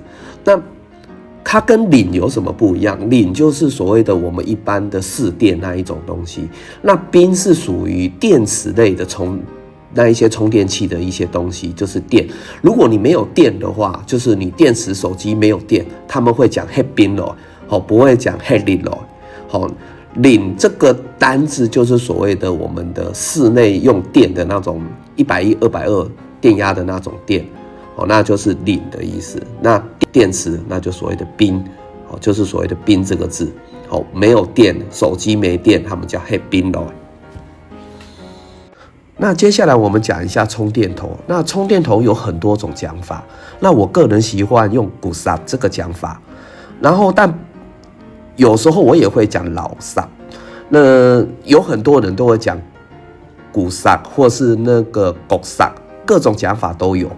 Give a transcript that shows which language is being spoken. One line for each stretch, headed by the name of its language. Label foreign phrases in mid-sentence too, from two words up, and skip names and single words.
Chinese: 那它跟领有什么不一样？领就是所谓的我们一般的市电那一种东西，那宾是属于电池类的那一些充电器的一些东西，就是电。如果你没有电的话，就是你电池手机没有电，他们会讲
Vietnamese: hết pin rồi，
Chinese: 不会讲
Vietnamese: hết pin rồi。
Chinese: 领这个单字就是所谓的我们的室内用电的那种110、220电压的那种电。那就是领的意思。那电池那就所谓的宾，就是所谓的宾这个字。没有电，手机没电，他们叫
Vietnamese: hết pin rồi。
Chinese: 那接下来我们讲一下充电头。那充电头有很多种讲法，那我个人喜欢用古萨这个讲法，然后但有时候我也会讲老萨。那有很多人都会讲古萨或是那个狗萨，各种讲法都有。